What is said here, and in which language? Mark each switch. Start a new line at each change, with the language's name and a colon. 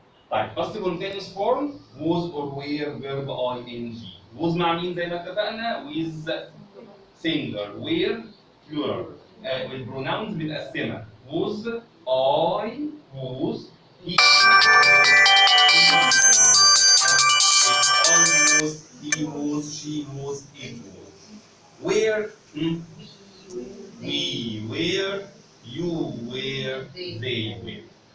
English: طيب past continuous form was or were verb ing.
Arabic: was مع مين زي ما اتفقنا؟
English: with singular، were plural.
Arabic: والبروناونز متقسمه
English: was I was he was he was she was it was. where we were you were they were.